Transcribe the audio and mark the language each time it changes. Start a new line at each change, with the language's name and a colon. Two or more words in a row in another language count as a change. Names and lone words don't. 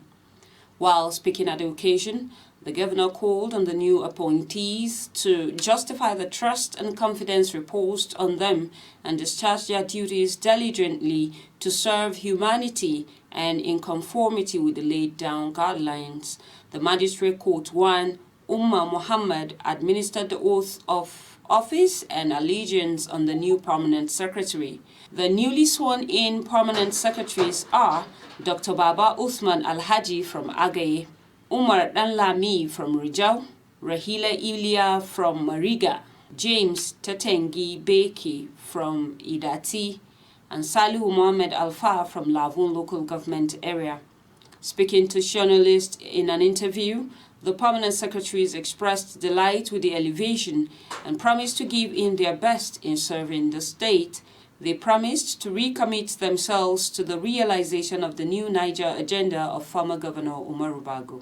English: While speaking at the occasion, the governor called on the new appointees to justify the trust and confidence reposed on them and discharge their duties diligently to serve humanity and in conformity with the laid-down guidelines. The Magistrate Court 1, Muhammad, administered the oath of office and allegiance on the new permanent secretary. The newly sworn-in permanent secretaries are Dr. Baba Uthman Al-Haji from Agaye, Umar Danlami from Rijau, Rahila Ilia from Mariga, James Tetengi Beki from Idati, and Salihu Mohammed Alfa from Lavun local government area. Speaking to journalists in an interview, the permanent secretaries expressed delight with the elevation and promised to give in their best in serving the state. They promised to recommit themselves to the realization of the new Niger agenda of former Governor Umar Bago.